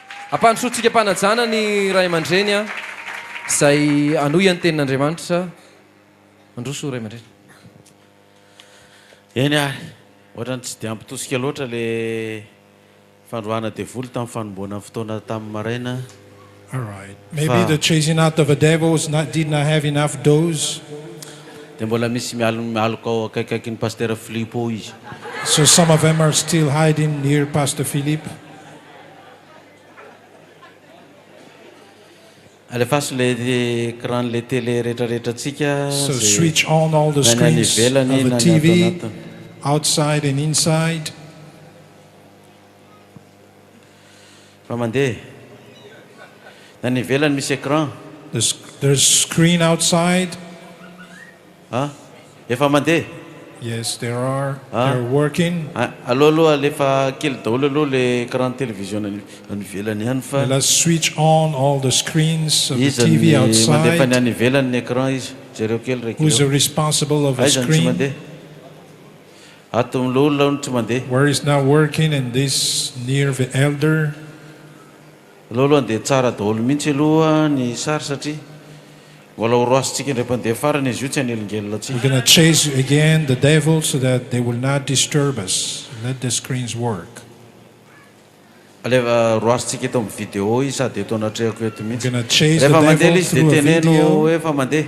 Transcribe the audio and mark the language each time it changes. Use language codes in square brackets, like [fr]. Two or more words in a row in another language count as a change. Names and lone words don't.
[mg] Ampandrosotsika mpanajana ny ray aman-dreny a izay anoy any tenin'Andriamanitra. Androso ray aman-dreny. Eny a, ohatrany tsy dia ampitosika loatra le fandroana devoly tamin'ny fanomboana fotoana tamin'ny maraina. [en] All right. Maybe the chasing out of the devil did not have enough dose. [mg] Dia mbola misy mialoka ao akaikaiky ny pasteur Philippe ao izy. [en] So some of them are still hiding near Pastor Philip. [mg] Alefaso [fr] le écran le télé [mg] rehetrarehetratsika. [en] So switch on all the screens of the TV, outside and inside. [mg] Fa mandeha. Na ny ivelany misy écran. [en] There's screen outside. [mg] Efa mandeha. [en] Yes, there are. They're working. [mg] Aloha lefa kely daholo aloha [fr] le écran télévision [mg] any ivelany ihany fa. [en] Let's switch on all the screens of the TV outside. [mg] Mandefa ny any ivelany ny écran izy. Jereo kely raiky. [en] Who's responsible of the screen? [mg] Ato amin'olona tsy mandeha. [en] Where is not working and this near the elder? [mg] Aloha dia tsara daholo mihitsy aloha ny sary satria mbola horoasitsika indray mpandeha farany izy io tsy hanelingelina tsika. [en] We're going to chase again the devil so that they will not disturb us. Let the screens work. [mg] Alefa roasitsika eto amin'ny vidéo izy sady eto anatrehako eto mihitsy. [en] We're going to chase the devil through a video. [mg] Efa mandeha.